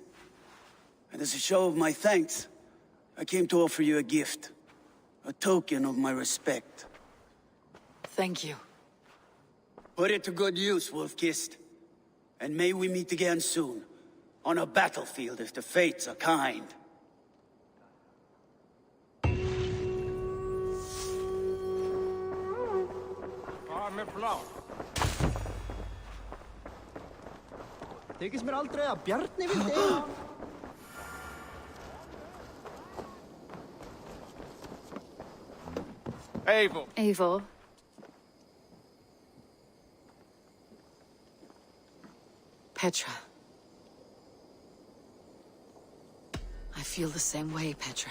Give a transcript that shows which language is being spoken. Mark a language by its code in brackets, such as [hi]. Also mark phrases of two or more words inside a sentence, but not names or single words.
[en] And as a show of my thanks, I came to offer you a gift. A token of my respect. Thank you. Put it to good use, Wolf-Kissed. And may we meet again soon. On a battlefield if the fates are kind. [is] Þykist mér aldrei að Bjarni vildi eiga. [en] Eivor. Eivor. Petra. I feel the same way, Petra.